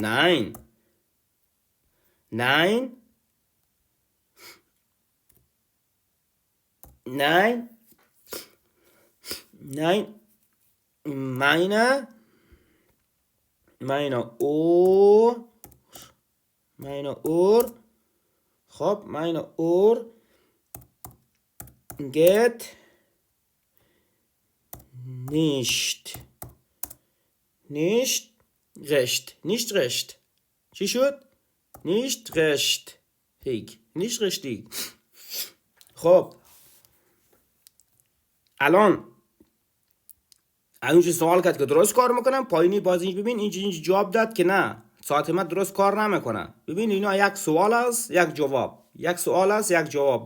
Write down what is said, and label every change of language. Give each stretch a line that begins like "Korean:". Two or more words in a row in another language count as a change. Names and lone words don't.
German: 9 9 9 9 meine Uhr. خب meine Uhr geht nicht recht.
Persian: چی شد؟
German: nicht recht. nicht richtig.
Persian: خب الان اینجا سوال کرد که درست کار میکنم، پایینی باز اینج ببین اینجا جواب داد که نه ساعت من درست کار نمیکنه. ببین اینا یک سوال است یک جواب، یک سوال است یک جواب.